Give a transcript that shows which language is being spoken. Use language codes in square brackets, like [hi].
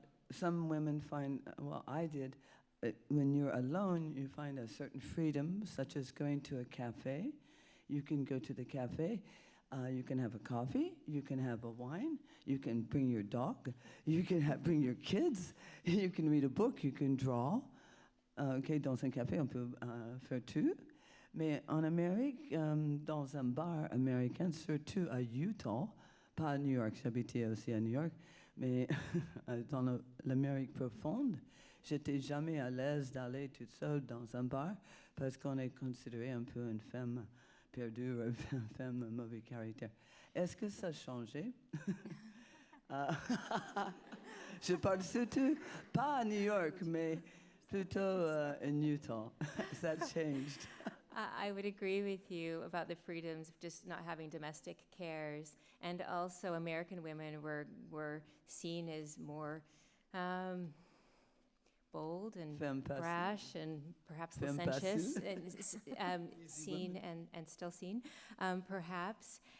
[en] Some women find, well, I did, when you're alone, you find a certain freedom, such as going to a cafe. You can go to the cafe, you can have a coffee, you can have a wine, you can bring your dog, you can bring your kids, you can read a book, you can draw. [fr] Dans un café, on peut faire tout. Mais en Amérique, dans un bar américain, surtout à Utah, pas à New York, j'habitais aussi à New York, mais dans l'Amérique profonde, j'étais jamais à l'aise d'aller toute seule dans un bar parce qu'on est considéré un peu une femme perdue, une femme mauvais caractère. Est-ce que ça a changé? Je parle surtout, pas à New York, mais plutôt in Utah. [en] That changed. I would agree with you about the freedoms of just not having domestic cares, and also American women were seen as more bold and brash and perhaps licentious, and seen and still seen, perhaps.